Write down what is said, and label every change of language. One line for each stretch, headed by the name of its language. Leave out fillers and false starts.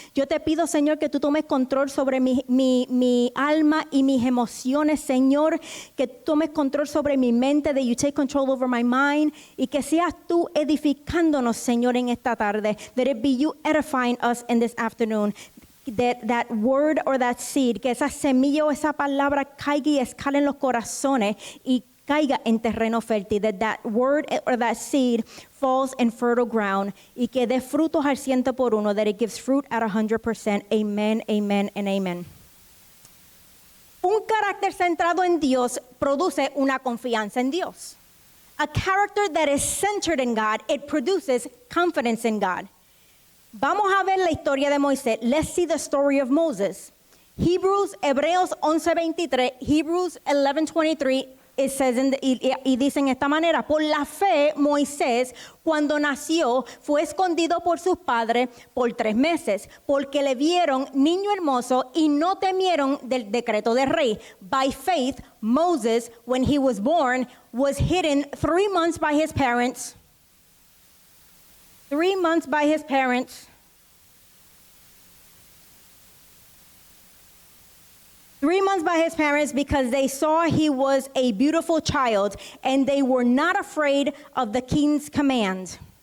Spanish: Yo te pido, Señor, que tú tomes control sobre mi alma y mis emociones, Señor. Que tú tomes control sobre mi mente,
English: that you take control over my mind.
Spanish: Y que seas tú edificándonos, Señor, en esta tarde.
English: That it be you edifying us in this afternoon. That word or that seed,
Spanish: que esa semilla o esa palabra caiga y escale en los corazones y caiga en terreno fértil.
English: That word or that seed falls in fertile ground
Spanish: y que dé frutos al 100%,
English: that it gives fruit at 100%. Amen, amen, and amen.
Spanish: Un carácter centrado en Dios produce una confianza en Dios.
English: A character that is centered in God, it produces confidence in God.
Spanish: Vamos a ver la historia de Moisés.
English: Let's see the story of Moses.
Spanish: Hebreos 11:23,
English: Hebrews 11:23, it says
Spanish: y dice en esta manera: por la fe, Moisés, cuando nació, fue escondido por sus padres por 3 meses, porque le vieron niño hermoso y no temieron del decreto del rey.
English: By faith, Moses, when he was born, was hidden 3 months by his parents. 3 months by his parents. 3 months by his parents because they saw he was a beautiful child and they were not afraid of the king's command.